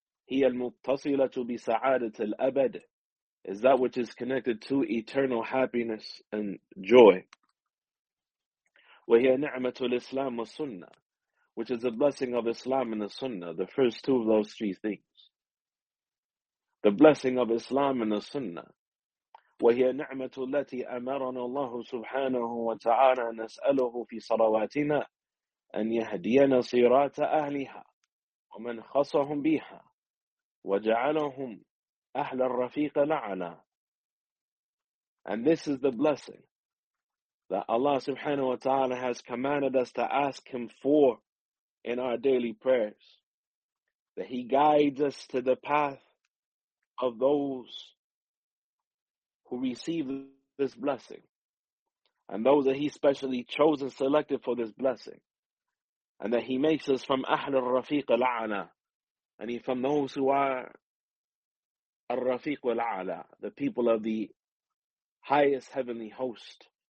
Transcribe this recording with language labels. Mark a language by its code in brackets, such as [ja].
[ar] هِيَ الْمُتَّصِلَةُ بِسَعَادَةِ الْأَبَدِ. [en] Is that which is connected to eternal happiness and joy. [ar] وَهِيَ نِعْمَةُ الْإِسْلَامِ وَالسُنَّةِ. [en] Which is the blessing of Islam and the Sunnah. The first two of those three things. The blessing of Islam and the Sunnah. [ar] وهي نعمة التي أمرنا الله سبحانه وتعالى نسأله في صلواتنا أن يهدينا صراط أهلها ومن خصهم بها وجعلهم أهل الرفيق لعنا. [en] And this is the blessing that Allah subhanahu wa ta'ala has commanded us to ask Him for in our daily prayers, that He guides us to the path of those who receive this blessing, and those that He specially chose and selected for this blessing, and that He makes us from [ar] أهل الرفيق العلى, [en] and from those who are [ar] الرفيق العلى, [en] the people of the highest heavenly host.